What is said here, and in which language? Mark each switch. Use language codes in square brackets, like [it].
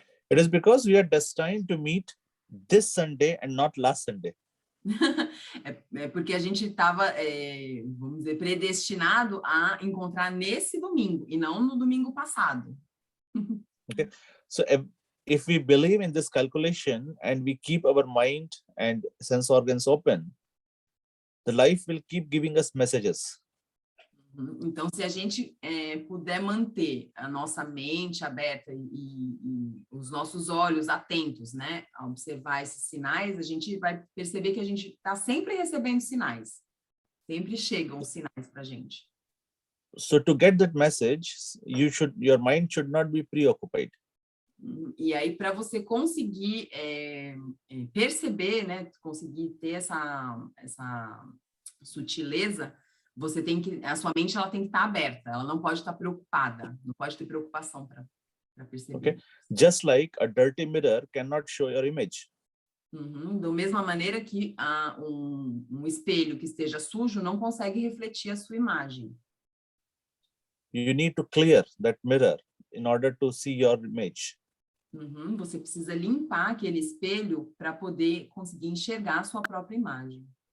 [en] It is because we are destined to meet this Sunday and not last Sunday. [pt] É porque a gente estava, vamos dizer, predestinado a encontrar nesse domingo e não no domingo passado. [en] Okay, so if we believe in this calculation and we keep our mind and sense organs open, the life will keep giving us messages. [pt] Então, se a gente puder manter a nossa mente aberta e os nossos olhos atentos, né, a observar esses sinais, a gente vai perceber que a gente está sempre recebendo sinais. Sempre chegam sinais para a gente. [en] So to get that message, your mind should not be preoccupied. [pt] E aí, para você conseguir perceber, né, conseguir ter essa sutileza, você tem que, a sua mente ela tem que estar aberta, ela não pode estar preocupada, não pode ter preocupação para perceber. [en] Okay, just like a dirty mirror cannot show your image. [pt] Da mesma maneira que um espelho que esteja sujo não consegue refletir a sua imagem. [en] You need to clear that mirror in order to see your image. [pt] Você precisa limpar aquele espelho para poder conseguir enxergar a sua própria imagem.